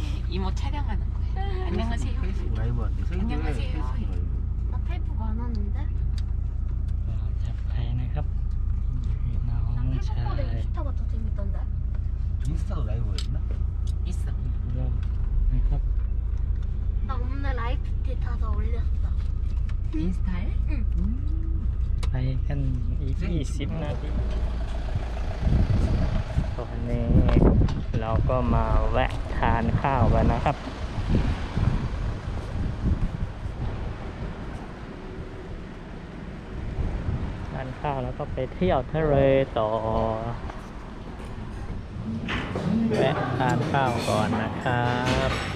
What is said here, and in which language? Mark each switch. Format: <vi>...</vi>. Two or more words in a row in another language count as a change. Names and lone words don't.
<ko>이모 촬영하는 거예요. 안녕하세요. 페이스북 라이브한테 안녕하세요. 나 페이북 안 하는데?</ko> <th>จับไปนะครับน้อง</th> <ko>나</ko> <th>ชา</th> <ko>페이북보다 ย 인스타가 더 재밌던데? 인스타도 라이브였나? 있어.</ko> <th>เริ่มนะครับ</th> <ko>나 오늘 라이프티 타서 올렸어. 인스타에? 응.</ko> <th>ไปกันอีก20 นาทีตอนนี้เราก็มาแวะทานข้าวกันนะครับ ทานข้าวแล้วก็ไปเที่ยวทะเลต่อแวะทานข้าวก่อนนะครับ</th>